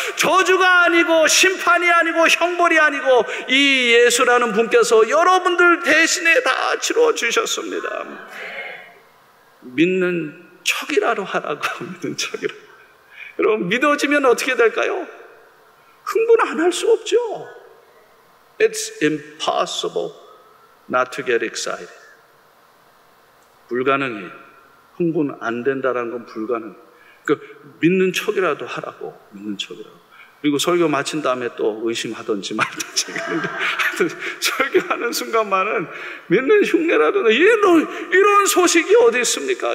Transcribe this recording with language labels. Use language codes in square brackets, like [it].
[ko] 저주가 아니고 심판이 아니고 형벌이 아니고 이 예수라는 분께서 여러분들 대신에 다 치러 주셨습니다. 믿는 척이라도 하라고. 믿는 척이라. 여러분, 믿어지면 어떻게 될까요? 흥분 안 할 수 없죠. [en] It's impossible not to get excited. [ko] 불가능해요. 흥분 안 된다는 건 불가능해요. 그 믿는 척이라도 하라고. 믿는 척이라고. 그리고 설교 마친 다음에 또 의심하든지 말든지 설교하는 순간만은 믿는 흉내라도 이런 소식이 어디 있습니까?